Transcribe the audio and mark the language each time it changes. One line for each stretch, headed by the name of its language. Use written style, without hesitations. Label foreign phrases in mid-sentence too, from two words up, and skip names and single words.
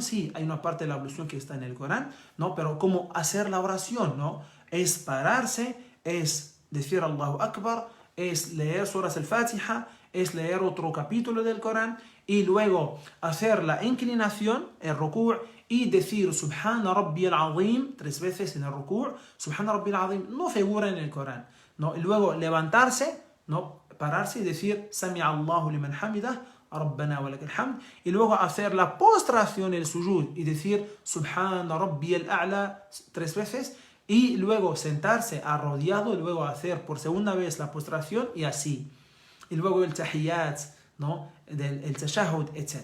Spanish: Sí, hay una parte de la ablución que está en el Corán, ¿no? Pero cómo hacer la oración, ¿no? Es pararse, es decir
Arabic: الله أكبر,
Spanish: es leer suras al-Fatiha, es leer otro capítulo del Corán y luego hacer la inclinación, el ruku', y decir
Arabic: سبحان ربي العظيم
Spanish: 3 veces en el ruku'.
Arabic: سبحان ربي العظيم
Spanish: no figura en el Corán, ¿no? Y luego levantarse, ¿no? Pararse y decir
Arabic: سمع الله لمن حمده، ربنا ولك الحمد,
Spanish: y luego hacer la postración, el sujud, y decir
Arabic: سبحان ربي الأعلى
Spanish: 3 veces, y luego sentarse arrodillado, y luego hacer por segunda vez la postración, y así. Y luego el tahiyyat, ¿no? El tashahhud, etc.